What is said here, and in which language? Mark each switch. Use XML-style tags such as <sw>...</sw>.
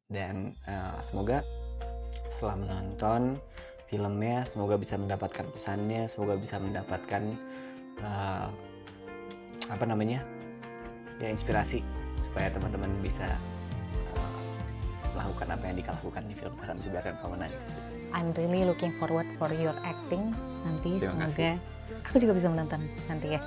<id>Dan semoga setelah menonton filmnya, semoga bisa mendapatkan pesannya, semoga bisa mendapatkan apa namanya, ya inspirasi supaya teman-teman bisa lakukan apa yang dikalakukan di film Takkan Kubiarkan Kau Menangis.</id> <en>I'm really looking forward for your acting nanti.</en> <id>Terima Semoga aku juga bisa menonton nanti ya.</id>